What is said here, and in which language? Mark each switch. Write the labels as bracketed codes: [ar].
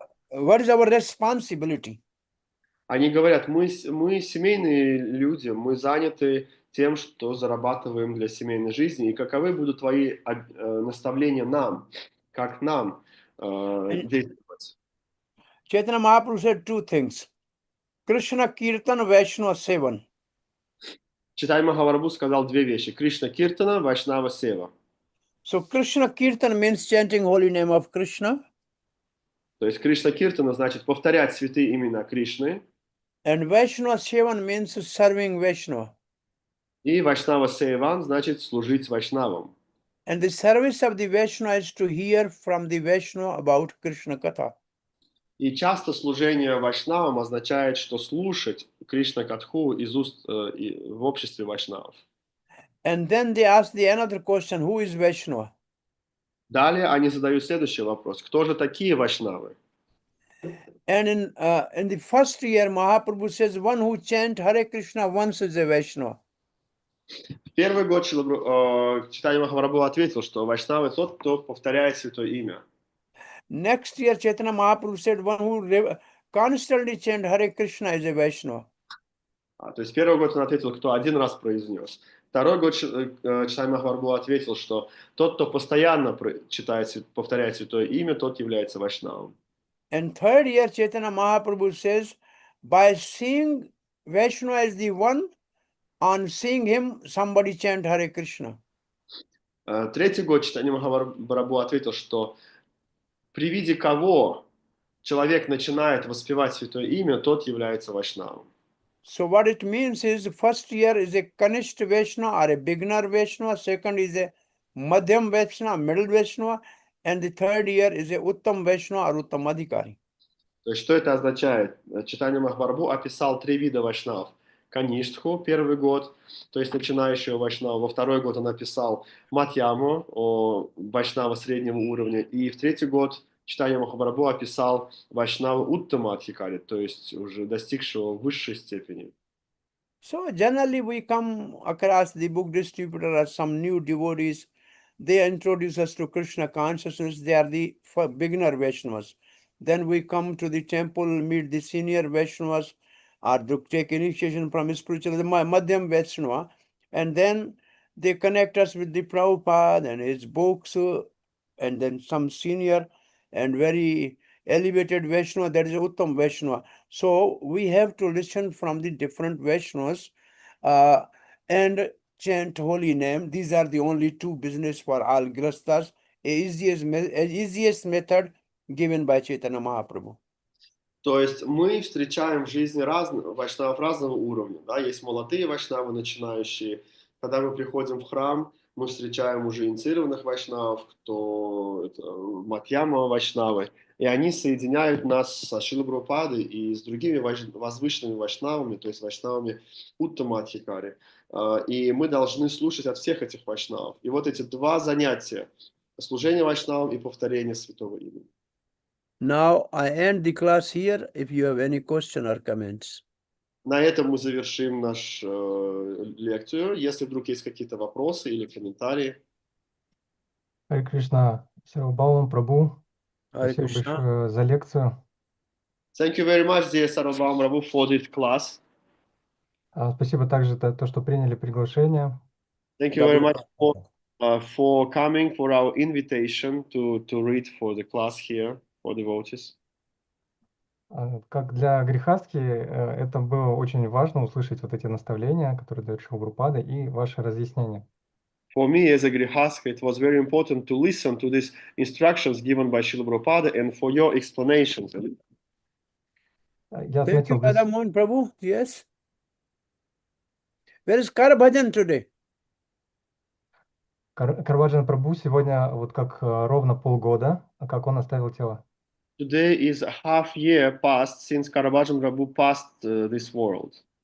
[en] what is our responsibility? [ru] они говорят, мы семейные люди, мы заняты тем, что зарабатываем для семейной жизни, и каковы будут твои наставления нам, как нам действовать? [en] Chaitanya Mahaprabhu said 2 things. Krishna Kirtan Vaishnava Sevan. [ru] Читай Махапрабху сказал 2 вещи. Кришна Киртана, Вайшнава Сева. [en] So Krishna Kirtan means chanting holy name of Krishna. [ru] То есть Кришна Киртана значит повторять святые имена Кришны. [en] And Vaishnava Sevan means serving Vaishnava. [ru] И Вайшнава Севан значит служить Вайшнавам. [en] And the service of the Vaishnava is to hear from the Vaishnava about Krishna Katha. [ru] И часто служение Вайшнавам означает, что слушать Кришна Катху из уст в обществе Вайшнавов. [en] And then they ask the another question, who is Vaishnava? [ru] Далее они задают следующий вопрос. Кто же такие Вайшнавы? [en] And in the first year, Mahaprabhu says, one who chant Hare Krishna once is a Vaishnava. [ru] В первый год Чайтанья Махапрабху ответил, что Вайшнава тот, кто повторяет святое имя. [en] Next year, Chaitanya Mahaprabhu said, one who constantly chant Hare Krishna is a Vaishnava. [ru] То есть первый год он ответил, кто один раз произнес. Второй год Чайтанья Махапрабху ответил, что тот, кто постоянно повторяет святое имя, тот является Вайшнавом. [en] And third year, Chaitanya Mahaprabhu says, by seeing Vaishnava as the one, on seeing him, somebody chant Hare Krishna. [ru] Третий год Чайтанья Махапрабху ответил, что при виде кого человек начинает воспевать святое имя, тот является Вайшнавом. [en] So what it means is, first year is a Kanishta Vaishnava or a beginner Vaishnava, second is a Madhyam Vaishnava, middle Vaishnava, and the third year is a Uttam Vaishnava or Uttam Adhikari. [ru] То есть что это означает? Чайтанья Махапрабху описал 3 вида вайшнавов. Каништху первый год, то есть начинающего вайшнава. Во второй год он написал Матьяму, о вайшнава среднего уровня. И в третий год читание Махапрабху описал вайшнава Уттама Адхикари, то есть уже достигшего высшей степени. [en] So generally we come across the book distributor as some new devotees. They introduce us to Krishna consciousness. They are the beginner Vaishnavas. Then we come to the temple, meet the senior Vaishnavas, or to take initiation from spiritual, the Madhyam Vaishnava. And then they connect us with the Prabhupada and his books, and then some senior and very elevated Vaishnava, that is Uttam Vaishnava. So we have to listen from the different Vaishnavas and chant holy name. These are the only two business for all grastas. Easiest method given by Chaitanya Mahaprabhu. [ru] То есть мы встречаем в жизни вайшнавов разного уровня. Да? Есть молодые вайшнавы, начинающие. Когда мы приходим в храм, мы встречаем уже инициированных вайшнавов, кто это, Матьяма вайшнавы, и они соединяют нас со Шрилой Прабхупадой и с другими возвышенными вайшнавами, то есть вайшнавами Уттама Адхикари. И мы должны слушать от всех этих вайшнавов. И вот эти два занятия, служение вайшнавам и повторение святого имени. [en] Now I end the class here. If you have any question or comments. [ru] На этом мы завершим нашу лекцию. Если вдруг есть какие-то вопросы или комментарии. Харе Кришна, Сарвабхаума Прабhu, [en] Hare [ru] спасибо [en] Krishna. [ru] большое за лекцию. [en] Thank you very much, dear Sarvabhauma Prabhu, for this class. [ru] Спасибо также за то, что приняли приглашение. [en] Thank you very much for coming, for our invitation to read for the class here for devotees. [ru] Как для грехастхи, это было очень важно услышать вот эти наставления, которые дает Шрила Прабхупада, и ваши разъяснения. [en] For me, as a grihastha, it was very important to listen to these instructions given by Srila Prabhupada and for your explanations. [ru] Я [en] Thank you, [ru] отметил для [en] Madam Mohan Prabhu. Yes. Where is Kar Bhajan today? [ru] Карваджан Прабху сегодня вот как ровно полгода, как он оставил тело. [en] Today is a half year past since Caravaggio Prabhu passed this world.